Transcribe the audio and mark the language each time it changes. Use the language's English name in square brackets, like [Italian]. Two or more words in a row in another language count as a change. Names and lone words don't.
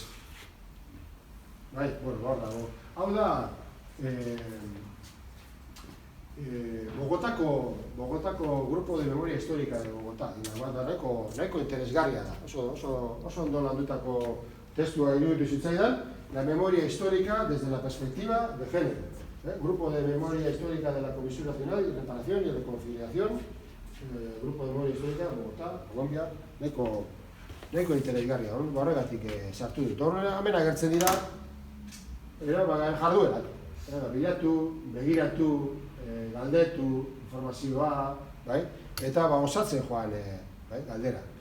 [Basque] Bai, hor dago. Hau da, Bogotako Grupo de Memoria Histórica de Bogotá. Nahiko interesgarria da. Oso ondo landutako testua iruditu zitzaidan, [Spanish] la memoria histórica desde la perspectiva de género. Grupo de Memoria Histórica de la Comisión Nacional de Reparación y Reconciliación, Grupo de Memoria Histórica de Bogotá, Colombia, [Basque] nahiko interesgarria, horregatik sartu dut. Hemen agertzen dira, jarduerak, bilatu, begiratu, galdetu, informazioa, eta osatzen joan galdera.